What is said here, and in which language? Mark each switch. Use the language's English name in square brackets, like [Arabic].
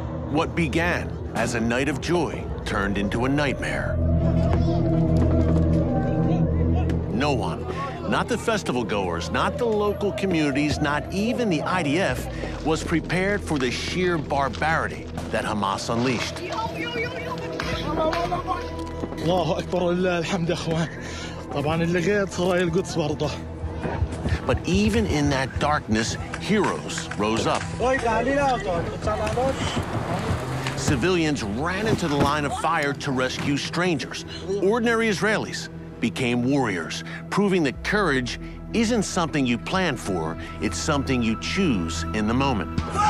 [English] What began as a night of joy turned into a nightmare. No one, not the festival goers, not the local communities, not even the IDF, was prepared for the sheer barbarity that Hamas unleashed. [Arabic] الله أكبر ولله الحمد يا إخوان. طبعاً اللي لقيت سرايا القدس برضه. [English] But even in that darkness, heroes rose up. Civilians ran into the line of fire to rescue strangers. Ordinary Israelis became warriors, proving that courage isn't something you plan for, it's something you choose in the moment.